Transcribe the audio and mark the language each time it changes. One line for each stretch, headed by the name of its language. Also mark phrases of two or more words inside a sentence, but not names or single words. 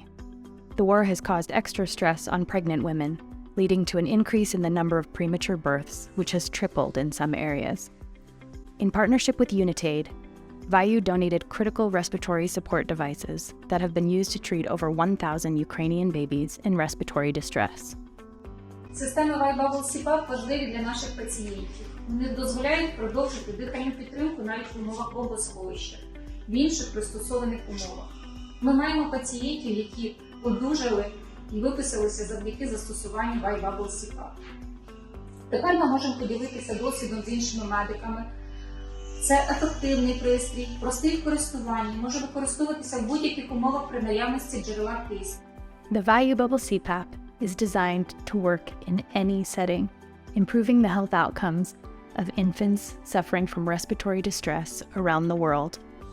English: The war has caused extra stress on pregnant women, leading to an increase in the number of premature births, which has tripled in some areas. In partnership with Unitaid, Vayu donated critical respiratory support devices that have been used to treat over 1,000 Ukrainian babies in respiratory distress.
Ukrainian: Системи Vayu Bubble CPAP важливі для наших пацієнтів. Вони дозволяють продовжити дихальну підтримку навіть в умовах бомбосховища, в інших пристосованих умовах. Ми маємо пацієнтів, які одужали і виписалися завдяки застосуванню Vayu Bubble CPAP. Тепер ми можемо поділитися досвідом з іншими медиками. Це ефективний пристрій, простий в користуванні, може використовуватися в будь-яких умовах при наявності джерела кисню.
English: The Vayu Bubble CPAP is designed to work in any setting, improving the health outcomes of infants suffering from respiratory distress around the world.